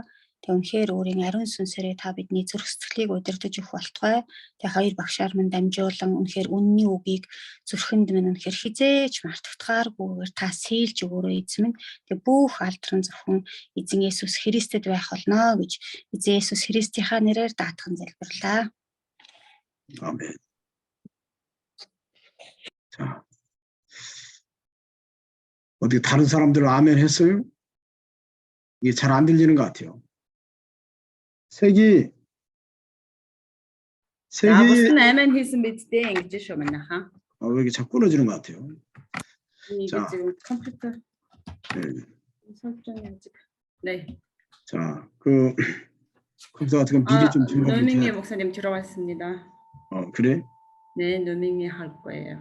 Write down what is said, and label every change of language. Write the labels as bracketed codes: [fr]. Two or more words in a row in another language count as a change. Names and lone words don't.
[mn] Тэгээ үнэхээр өөрийн ариун сүнсээрээ та бидний зүрх сэтгэлийг удирдах өгөх болтугай. Тэгээ хоёр багшаар минь дамжуулан үнэхээр үнний үгийг зүрхэнд минь үнэхээр хизээж мартагдахааргүйгээр та сийлж өгөөрэй эзэн минь. Тэгээ бүх алдран зөвхөн эзэн Есүс Христэд байх болно гэж эзэн Есүс Христийнхаа нэрээр даатхан залбирлаа. [ko] 아멘. 자, 어떻게 다른 사람들 아멘 했어요? 이게 잘 안 들리는 것 같아요. 색이 무슨 아멘 [mn] хийсэн биз дээ ингэж шүү манай ха. [ko] 왜 이렇게 자꾸 끊어지는 것 같아요. 이게 지금 컴퓨터 네. 설정이 아직. 네. 자, 그 컴퓨터 같은 건 미리 좀 들어가면 노밍이 목사님 들어왔습니다. 그래? 네, 노밍이 할 거예요.